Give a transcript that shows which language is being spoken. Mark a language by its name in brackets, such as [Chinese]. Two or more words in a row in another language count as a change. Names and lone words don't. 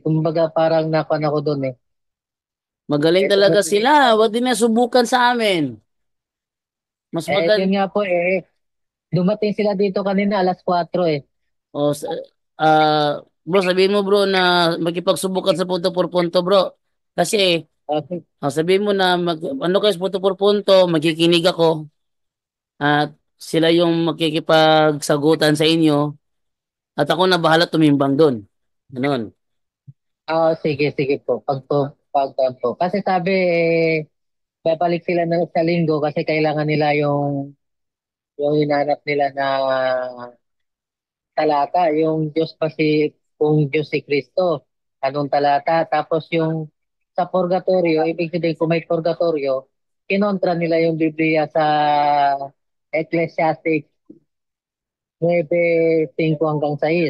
[Filipino] Kumbaga parang nakuan ako doon eh. Magaling talaga sila. Wag din na subukan sa amin. Mas maganda. Yun nga po eh. Dumating sila dito kanina alas 4 eh. Bro, sabihin mo bro na magkipagsubukan sa [Spanish] punto por punto [Filipino] bro. Kasi sabihin mo na ano kayo sa [Spanish] punto por punto, [Filipino] magkikinig ako. At sila yung makikipagsagutan sa inyo. At ako na bahala tumimbang doon. Ganon. Sige po. Pag po. Kasi sabi babalik sila sa linggo kasi kailangan nila yung hinanap nila na talata, yung Diyos pa kung Diyos si Kristo, anong talata, tapos yung sa purgatorio, ibig sabihin kung may purgatorio, kinontra nila yung Biblia sa Ecclesiastes 9:5 hanggang 6.